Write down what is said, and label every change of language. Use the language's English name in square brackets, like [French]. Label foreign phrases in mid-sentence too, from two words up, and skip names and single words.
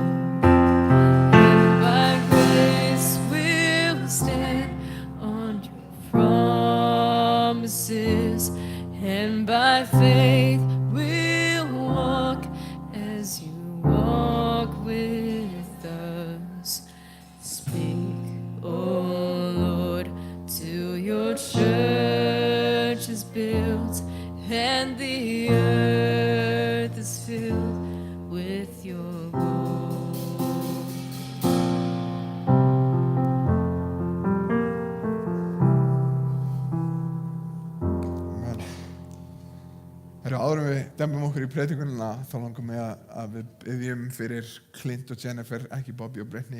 [English] And by grace we'll stand on your promises, and by faith we'll walk as you walk with us. Speak, O Lord, till your church is built and the earth is filled with your glory. Amen. [Icelandic] Herru, áður en við dembum okkur í predikunina þá langar mig að við byggjum fyrir Clint og Jennifer, ekki Bobby og Brittany.